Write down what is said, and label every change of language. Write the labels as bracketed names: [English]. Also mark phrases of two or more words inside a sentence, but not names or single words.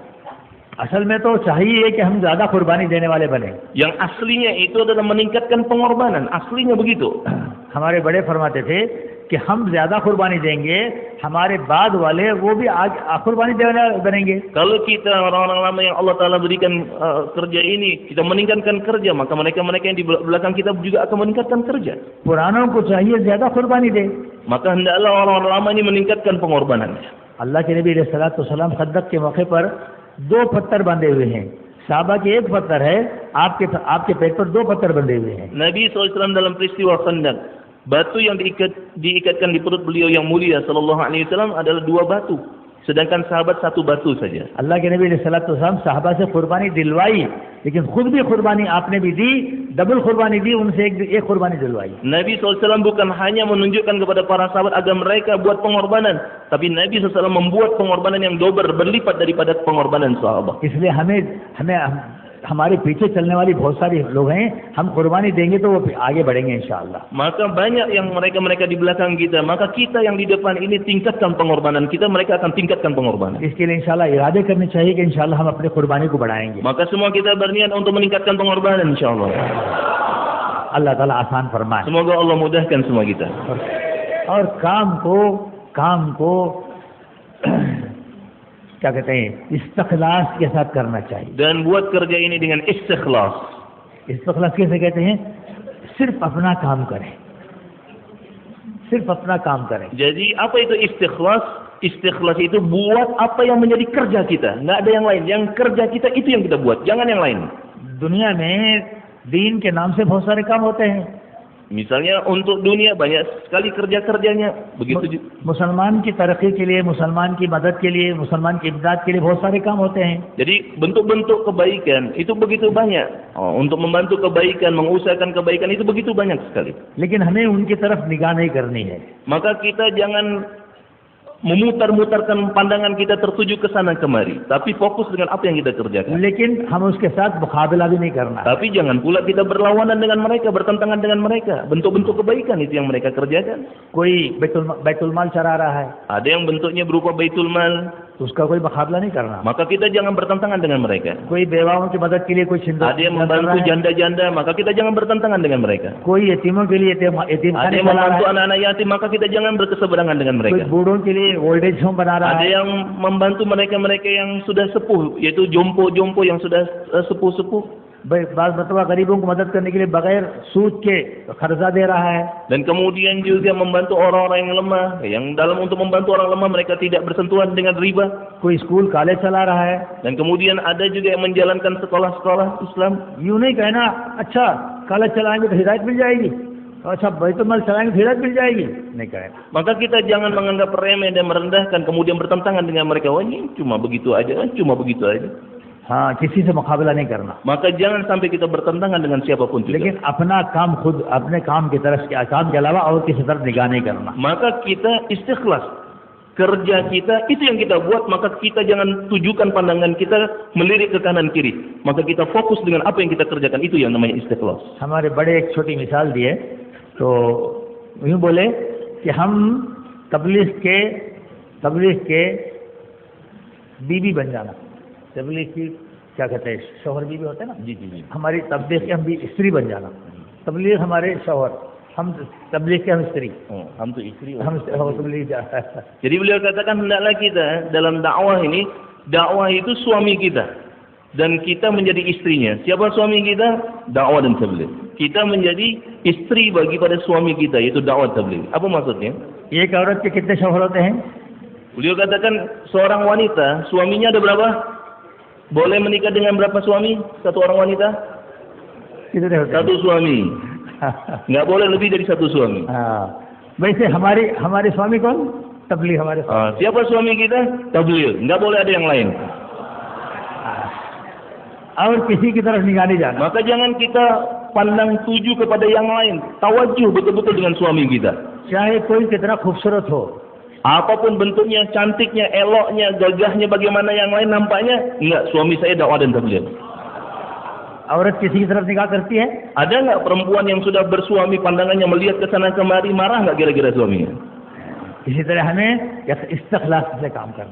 [Hindi] असल में तो चाहिए कि हम ज्यादा कुर्बानी देने वाले बने. [Indonesian] Yang aslinya itu adalah meningkatkan pengorbanan. Aslinya begitu. [Hindi] हमारे बड़े फरमाते थे कि हम ज्यादा कुर्बानी देंगे, हमारे बाद वाले वो भी कुर्बानी देने बनेंगे. [Indonesian] Kalau kita orang-orang lama yang Allah Ta'ala berikan kerja ini, kita meningkatkan kerja, maka mereka-mereka yang di belakang kita juga akan meningkatkan kerja. [Hindi] पुरानों को चाहिए ज्यादा कुर्बानी दे. [Indonesian] Maka hendaklah orang-orang lama ini meningkatkan pengorbanannya. [Hindi] अल्लाह के नबी अलैहिस्सलाम खंदक के मौके पर 2 पत्थर बंधे हुए हैं. साहबा के 1 पत्थर है, आपके पेट पर 2 पत्थर बंधे हुए हैं. [Indonesian] Nabi SAW dalam peristiwa Khandaq, batu yang diikatkan di perut beliau yang mulia [Arabic] صلى الله عليه وسلم [Indonesian] adalah 2 batu, sedangkan sahabat 1 batu saja. [Hindi] अल्लाह के नबी अलैहिस्सलाम साहबा से कुर्बानी दिलवाई, लेकिन खुद भी कुर्बानी आपने भी दी, डबल कुर्बानी दी, उनसे एक कुर्बानी दिलवाई. [Indonesian] Nabi SAW bukan hanya menunjukkan kepada para sahabat agar mereka buat pengorbanan, tapi Nabi SAW membuat pengorbanan yang double, berlipat daripada pengorbanan sahabat. [Hindi] इसलिए हमें हमारे पीछे चलने वाली बहुत सारी लोग हैं, हम कुर्बानी देंगे तो वो आगे बढ़ेंगे इंशाअल्लाह. [Indonesian] Maka banyak yang mereka di belakang kita, maka kita yang di depan ini tingkatkan pengorbanan kita, mereka akan tingkatkan pengorbanan. [Hindi] इसके लिए इंशाअल्लाह इरादे करने चाहिए कि इंशाअल्लाह हम अपने कुर्बानी को बढ़ाएंगे. [Indonesian] Maka semua kita berniat untuk meningkatkan pengorbanan insyaallah. [Hindi] अल्लाह ताला आसान फरमाए. [Indonesian] Semoga Allah mudahkan semua kita. [Hindi] और काम को क्या कहते हैं, इस्तिखलास के साथ करना चाहिए. [Indonesian] Dan buat kerja ini dengan istikhlas. [Hindi] इस्तिखलास कैसे कहते हैं? सिर्फ अपना काम करें, सिर्फ अपना काम करें. [Indonesian] Jadi apa itu istikhlas? Istikhlas itu buat apa yang menjadi kerja kita, nggak ada yang lain. Yang kerja kita itu yang kita buat, jangan yang lain. [Hindi] दुनिया में दीन के नाम से बहुत सारे काम होते हैं. [Indonesian] Misalnya untuk dunia banyak sekali kerja-kerjanya. Begitu juga. [Hindi] मुसलमान की तरक्की के लिए, मुसलमान की मदद के लिए, मुसलमान की इमदाद के लिए बहुत सारे काम होते हैं. [Indonesian] Jadi bentuk-bentuk kebaikan itu begitu banyak. Untuk membantu kebaikan, mengusahakan kebaikan itu begitu banyak sekali. [Hindi] लेकिन हमें उनकी तरफ निगाह नहीं करनी है. [Indonesian] Maka kita jangan memutar-mutarkan pandangan kita tertuju ke sana kemari, tapi fokus dengan apa yang kita kerjakan. [Hindi] लेकिन हम उसके साथ मुकाबला भी नहीं करना. [Indonesian] Tapi jangan pula kita berlawanan dengan mereka, bertentangan dengan mereka. Bentuk-bentuk kebaikan itu yang mereka kerjakan. [Hindi] कोई बैतुल माल चला रहा है, [Indonesian] Ada yang bentuknya berupa baitul mal, [Hindi] उसका कोई मुकाबला नहीं करना. [Indonesian] maka kita jangan bertentangan dengan mereka. [Hindi] कोई बेवाओं की मदद के लिए कोई [Indonesian] Ada yang membantu janda-janda, maka kita jangan bertentangan dengan mereka. [Hindi] कोई यतीमों के लिए यतीम [Indonesian] Ada yang membantu anak-anak yatim, maka kita jangan berkeseberangan dengan [Hindi] कोई [Indonesian] mereka. [Hindi] बूढ़ों के लिए [English] old age home [Hindi] बना रहा [Indonesian] Ada [Hindi] है. [Indonesian] yang membantu mereka-mereka yang sudah sepuh, yaitu jompo-jompo yang sudah sepuh-sepuh. [Hindi] बाज़ मरतबा गरीबों को मदद करने के लिए बगैर सूद के खर्चा दे रहा है. [Indonesian] Dan kemudian juga membantu orang-orang yang lemah, yang dalam untuk membantu orang lemah mereka tidak bersentuhan dengan riba. [Hindi] कोई [English] school college [Hindi] चला रहा है. [Indonesian] Dan kemudian ada juga yang menjalankan sekolah-sekolah Islam. [Hindi] यूं नहीं कहना अच्छा कॉलेज चलाएंगे तो हिदायत मिल जाएगी, अच्छा बैतुल माल चलाएंगे तो हिदायत मिल जाएगी, नहीं कहना. [Indonesian] Maka kita jangan menganggap remeh dan merendahkan kemudian bertentangan dengan mereka. Wah, ini cuma begitu aja, cuma begitu aja. [Hindi] हाँ, किसी से मुकाबला नहीं करना. [Indonesian] Maka jangan sampai kita bertentangan dengan siapapun juga. [Hindi] लेकिन अपना काम खुद अपने काम की तरफ काम के अलावा और किसी तरफ निगाह नहीं करना. [Indonesian] Maka kita istikhlas. Kerja kita, itu yang kita buat, maka kita jangan tujukan pandangan kita melirik ke kanan kiri. Maka kita fokus dengan apa yang kita kerjakan, itu yang namanya istikhlas. [Hindi] हमारे बड़े एक छोटी मिसाल दिए तो यूँ बोले कि हम तबलीग के बीबी बन जाना. तबलीग की क्या कहते हैं, शौहर बीवी होते हैं ना. जी जी जी. हमारी तबलीग के हम भी स्त्री बन जाना. तबलीग हमारे शौहर, हम तबलीग के हम स्त्री. Ham tu isteri. हम तबलीग. [Indonesian] Jadi beliau katakan hendaklah kita dalam dakwah ini, dakwah itu suami kita dan kita menjadi istrinya. Siapa suami kita? Dakwah dan tabligh. Kita menjadi istri bagi pada suami kita, yaitu dakwah tabligh. Apa maksudnya? [Hindi] एक औरत के कितने शौहर होते हैं? [Indonesian] Beliau katakan seorang wanita, suaminya ada berapa? Boleh menikah dengan berapa suami? Satu orang wanita? [Hindi] कितने होते हैं? [Indonesian] Satu suami. Nggak boleh lebih dari satu suami. [Hindi] हाँ, वैसे हमारे स्वामी कौन? तबलीग हमारे स्वामी. [Indonesian] Siapa suami kita? Tabligh. Nggak boleh ada yang lain. [Hindi] और किसी की तरफ निगाह नहीं जाना. [Indonesian] Maka jangan kita pandang tuju kepada yang lain. Tawajuh betul-betul dengan suami kita. [Hindi] चाहे कोई कितना खूबसूरत हो, [Indonesian] Apapun bentuknya, cantiknya, eloknya, gagahnya, bagaimana yang lain nampaknya, enggak, suami saya dakwah dan tabligh. [Hindi] औरत किसी की तरफ निगाह करती है? [Indonesian] Ada enggak perempuan yang sudah bersuami pandangannya melihat ke sana kemari, marah enggak kira-kira suaminya? [Hindi] इसी तरह हमें इस्तिखलास से काम करना.